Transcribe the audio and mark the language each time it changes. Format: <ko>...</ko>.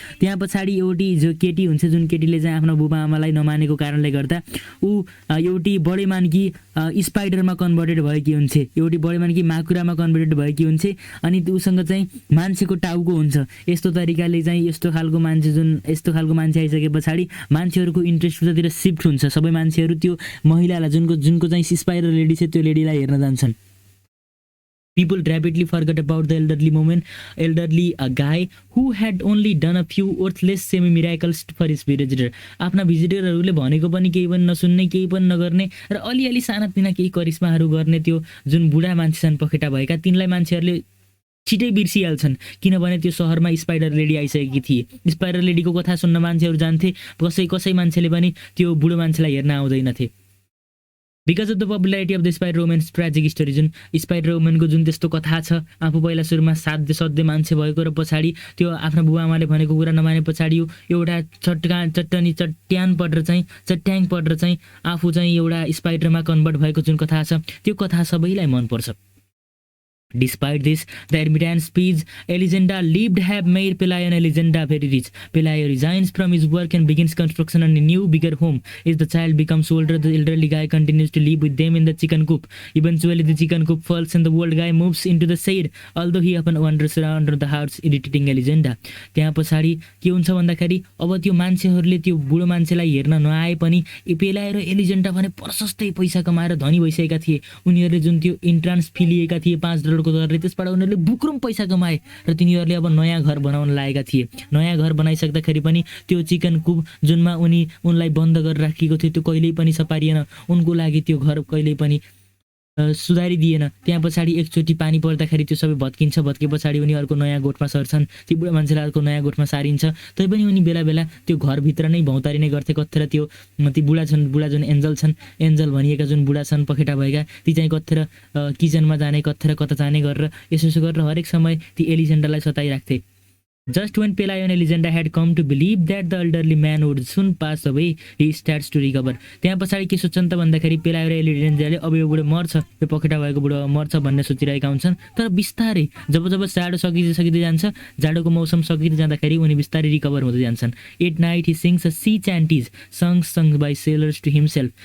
<ne>त्यहाँ पछाडि एउटी जो केटी हुन्छ, जुन केटीले चाहिँ आफ्नो बुबा आमालाई नमानेको कारणले गर्दा ऊ एउटी बढे मानकी स्पाइडरमा कन्भर्टेड भएकी हुन्छ, एउटी बढे मानकी माकुरामा कन्भर्टेड भएकी हुन्छ, अनि उसँग चाहिँ मान्छेको टाउको हुन्छ। यस्तो तरिकाले चाहिँ यस्तो खालको मान्छे आइसके पछाडि मान्छेहरूको इन्ट्रेस्ट उतातिर सिफ्ट हुन्छ, सबै मान्छेहरू त्यो महिलालाई जुनको चाहिँ स्पाइडर लेडी छ त्यो लेडीलाई हेर्न जान्छन्।</ne> <en>People rapidly forgot about the elderly guy who had only done a few worthless semi-miracles for his visitor.</en> <ne>आफ्ना भिजिटरहरूले भनेको पनि केही पनि नसुन्ने, केही पनि नगर्ने र अलिअलि सानातिना केही करिश्माहरू गर्ने त्यो जुन बुढा मान्छे छन् पखेटा भएका, तिनलाई मान्छेहरूले छिटै बिर्सिहाल्छन्, किनभने त्यो सहरमा स्पाइडर लेडी आइसकेकी थिए। स्पाइडर लेडीको कथा सुन्न मान्छेहरू जान्थे, कसै मान्छेले पनि त्यो बुढो मान्छेलाई हेर्न आउँदैनथे।</ne> <en>because of the popularity of the spider women's tragic story,</en> <ne>जुन स्पाइडर वुमेनको जुन त्यस्तो कथा छ, आफू पहिला सुरुमा सध्य मान्छे भएको र पछाडि त्यो आफ्नो बुबा आमाले भनेको कुरा नमाने पछाडि एउटा चट्याङ परेर चाहिँ आफू चाहिँ एउटा स्पाइडरमा कन्भर्ट भएको जुन कथा छ, त्यो कथा सबैलाई मनपर्छ।</ne> <en>Despite this, the Ermitañ's speech Elisenda lived have made Pelayo and Elisenda very rich. Pelayo resigns from his work and begins construction on a new, bigger home. As the child becomes older, the elderly guy continues to live with them in the chicken coop. Eventually, the chicken coop falls and the old guy moves into the shade, although he often wanders around the house irritating Elisenda.</en> <ne>त्यहाँ पछाडि के हुन्छ भन्दाखेरि अब त्यो मान्छेहरूले त्यो बुढो मान्छेलाई हेर्न नआए पनि पेलायो र एलिजेन्डा भने प्रशस्तै पैसा कमाएर धनी भइसकेका थिए। उनीहरूले जुन त्यो इन्ट्रान्स फी लिएका थिए $5 को दरले, त्यसबाट उनीहरूले बुक्रुम पैसा कमाए र तिनीहरूले अब नयाँ घर बनाउन लागेका थिए। नयाँ घर बनाइसक्दाखेरि पनि त्यो चिकन कुप जुनमा उनलाई बन्द गरेर राखिएको थियो त्यो कहिल्यै पनि सपारिएन। उनको लागि त्यो घर कहिल्यै पनि सुधारिदिएन। त्यहाँ पछाडि एकचोटि पानी पर्दाखेरि त्यो सबै भत्किन्छ। भत्के पछाडि उनी अर्को नयाँ गोठमा सर्छन्। ती बुढा मान्छेलाई अर्को नयाँ गोठमा सारिन्छ। तैपनि उनी बेला बेला त्यो घरभित्र नै भौतारिने गर्थे। कत्थेर त्यो ती बुढा जुन एन्जल भनिएका जुन बुढा छन् पखेटा भएका, ती चाहिँ कत्थेर किचनमा जाने, कत्थेर कता जाने गरेर यसो गरेर हरेक समय ती एलिजेन्डालाई सताइराख्थे।</ne> <en>Just when Pelayo and Elisenda had come to believe that the elderly man would soon pass away, he starts to recover.</en> <ne>त्यहाँ पछाडि के सोच्छन् त भन्दाखेरि पेलायो र एलिजेन्डाले अब यो बुढो मर्छ, यो पखेटा भएको बुढो मर्छ भन्ने सोचिरहेका हुन्छन्। तर बिस्तारै जब जाडो सकिँदै जान्छ, जाडोको मौसम सकिँदै जाँदाखेरि उनी बिस्तारै रिकभर हुँदै जान्छन्।</ne> <en>At night he sings a sea chanties, songs sung by sailors to himself.</en>